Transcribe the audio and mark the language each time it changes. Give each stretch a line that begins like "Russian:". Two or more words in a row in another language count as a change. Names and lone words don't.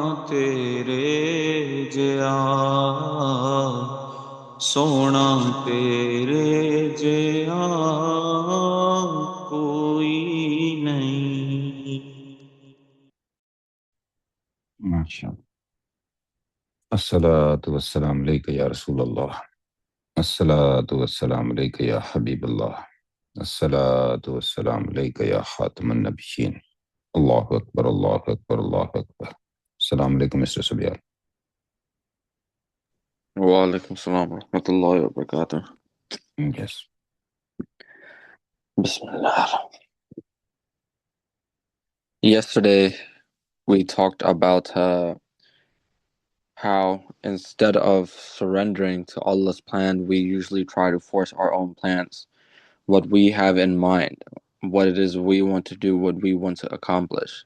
Punjabi: तेरे जिया सोना तेरे जिया कोई नहीं। माशाअल्लाह।
Arabic: الصلاة والسلام عليك يا رسول الله. الصلاة والسلام عليك يا حبيب الله. الصلاة والسلام عليك يا خاتم النبيين. الله أكبر، الله أكبر، الله أكبر. السلام عليكم मिस्टर सुबियाल। وعليكم السلام ورحمة الله وبركاته.
English: Yes. Bismillah. Yesterday we talked about how instead of surrendering to Allah's plan, we usually try to force our own plans, what we have in mind, what it is we want to do, what we want to accomplish.